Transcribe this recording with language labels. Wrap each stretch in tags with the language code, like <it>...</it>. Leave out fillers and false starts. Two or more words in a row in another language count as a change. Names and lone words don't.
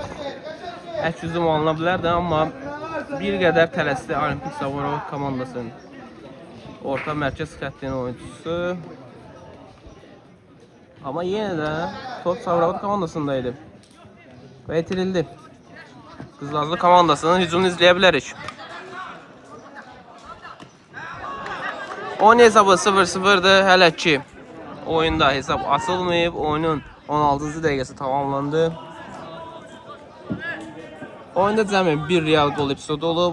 <az>Əks hücum alına bilərdi, amma bir qədər tələsdi Olimpik Sabirabad komandasının orta mərkəz xəttinin oyuncusu.</az> <tr>Ama yine de top Sabirabad komandasındaydı. Ve itirildi.</tr> <az>Qızılazlı komandasının hücumunu izləyə bilərik. Oyun hesabı 0-0'dır. Hələ ki oyunda hesab açılmayıb. Oyunun 16-cı dəqiqəsi tamamlandı. Oyunda cəmi bir real gol epizodu olub.</az>